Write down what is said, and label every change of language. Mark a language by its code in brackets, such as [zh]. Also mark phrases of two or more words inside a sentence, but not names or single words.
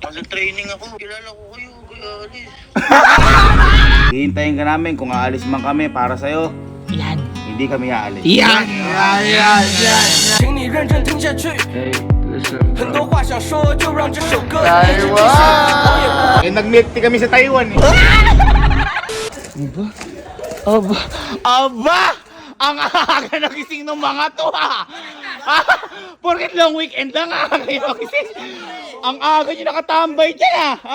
[tl] Nasa training ako. Kilala ko kayo, kaya alis. Hihintayin ka namin kung aalis man kami para sa'yo. Yan. Hindi kami aalis. Yan. [zh] 请你认真听下去。很多话想说，就让这首歌一直继续。 [tl] Eh, nag- [en] milk tea [tl] kami sa Taiwan eh. Aba! Ang aga nagising ng mga to ha! Porket [en] long weekend [tl] lang aga kayo nagising. Ang aga nyo nakatambay dyan ha!